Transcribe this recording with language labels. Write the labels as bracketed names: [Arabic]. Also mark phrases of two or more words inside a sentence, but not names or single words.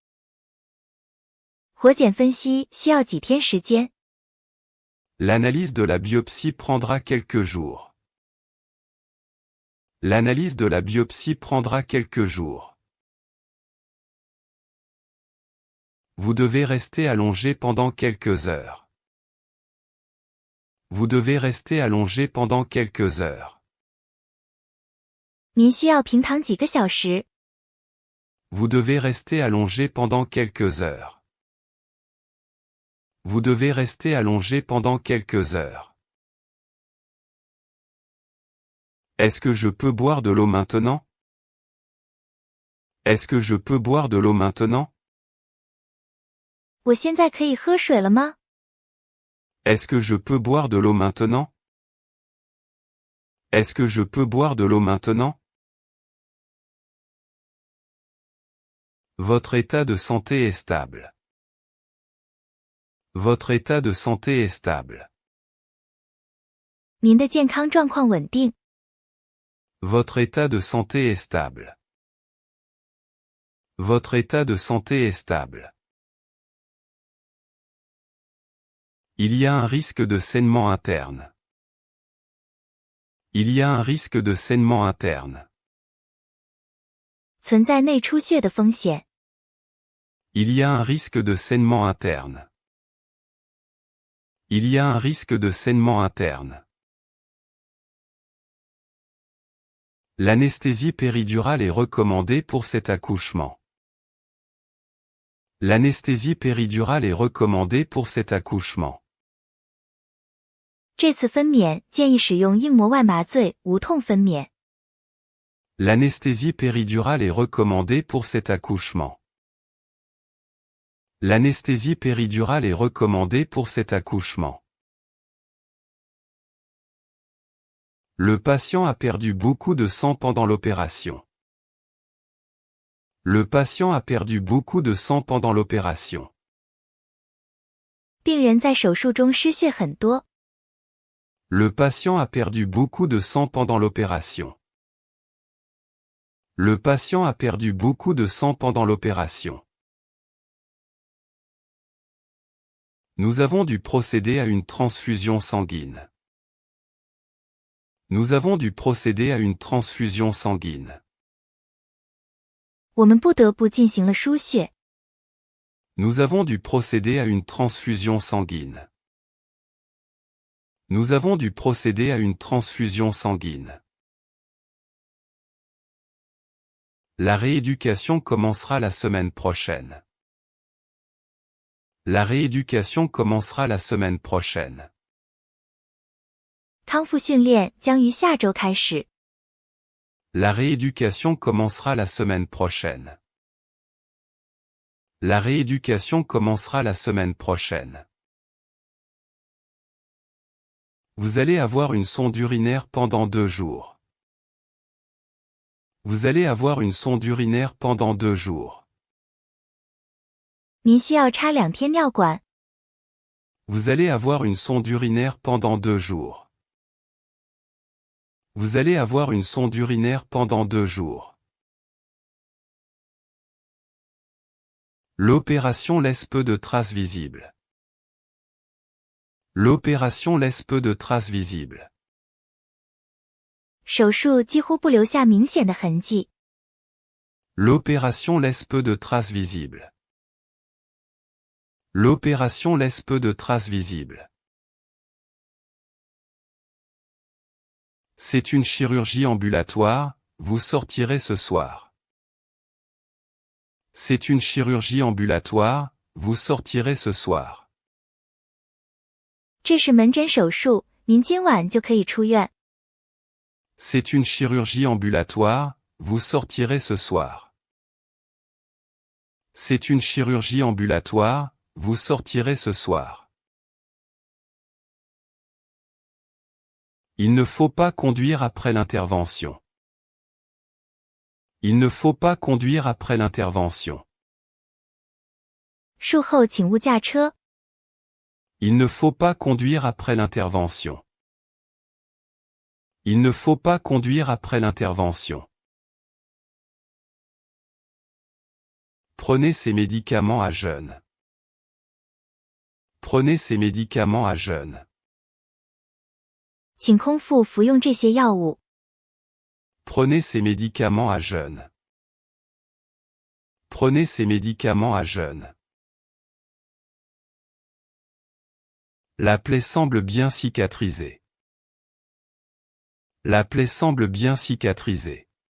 [Chinese] 活检分析需要几天时间。 [French] L'analyse de la biopsie prendra quelques jours. L'analyse de la biopsie prendra quelques jours. Vous devez rester allongé pendant quelques heures. Vous devez rester allongé pendant quelques heures. [Chinese] 您需要平躺几个小时。 [French] Vous devez rester allongé pendant quelques heures. Vous devez rester allongé pendant quelques heures. Est-ce que je peux boire de l'eau maintenant? Est-ce que je peux boire de l'eau maintenant? [Chinese] 我现在可以喝水了吗？ [French] Est-ce que je peux boire de l'eau maintenant? Est-ce que je peux boire de l'eau maintenant? Votre état de santé est stable. Votre état de santé est stable. [Chinese] 您的健康状况稳定。 [French] Votre état de santé est stable. Votre état de santé est stable. Il y a un risque de saignement interne. Il y a un risque de saignement interne. [Chinese] 存在内出血的风险。 [French] Il y a un risque de saignement interne. Il y a un risque de saignement interne. L'anesthésie péridurale est recommandée pour cet accouchement. L'anesthésie péridurale est recommandée pour cet accouchement. [Chinese] 这次分娩建议使用硬膜外麻醉，无痛分娩。 [French] L'anesthésie péridurale est recommandée pour cet accouchement. L'anesthésie péridurale est recommandée pour cet accouchement. Le patient a perdu beaucoup de sang pendant l'opération. Le patient a perdu beaucoup de sang pendant l'opération. [Chinese] 病人在手术中失血很多。 [French] Le patient a perdu beaucoup de sang pendant l'opération. Le patient a perdu beaucoup de sang pendant l'opération. Nous avons dû procéder à une transfusion sanguine. Nous avons dû procéder à une transfusion sanguine. [Chinese] 我们不得不进行了输血。 [French] Nous avons dû procéder à une transfusion sanguine. Nous avons dû procéder à une transfusion sanguine. La rééducation commencera la semaine prochaine. La rééducation commencera la semaine prochaine. [Chinese] 康复训练将于下周开始。 [French] La rééducation commencera la semaine prochaine. La rééducation commencera la semaine prochaine. Vous allez avoir une sonde urinaire pendant 2 jours. Vous allez avoir une sonde urinaire pendant 2 jours. [Chinese] 您需要插2天尿管。 [French] Vous allez avoir une sonde urinaire pendant 2 jours. Vous allez avoir une sonde urinaire pendant 2 jours. L'opération laisse peu de traces visibles. L'opération laisse peu de traces visibles. [Chinese] 手术几乎不留下明显的痕迹。 [French] L'opération laisse peu de traces visibles. L'opération laisse peu de traces visibles. C'est une chirurgie ambulatoire, vous sortirez ce soir. C'est une chirurgie ambulatoire, vous sortirez ce soir. [Chinese] 这是门诊手术，您今晚就可以出院。 [French] C'est une chirurgie ambulatoire, vous sortirez ce soir. C'est une chirurgie ambulatoire, vous sortirez ce soir. Il ne faut pas conduire après l'intervention. Il ne faut pas conduire après l'intervention. [Chinese] 术后请勿驾车。 [French] Il ne faut pas conduire après l'intervention. Il ne faut pas conduire après l'intervention. Prenez ces médicaments à jeûne. Prenez ces médicaments à jeûne. [Chinese] 请空腹服用这些药物。 [French] Prenez ces médicaments à jeûne. Prenez ces médicaments à jeûne. La plaie semble bien cicatrisée. La plaie semble bien cicatrisée.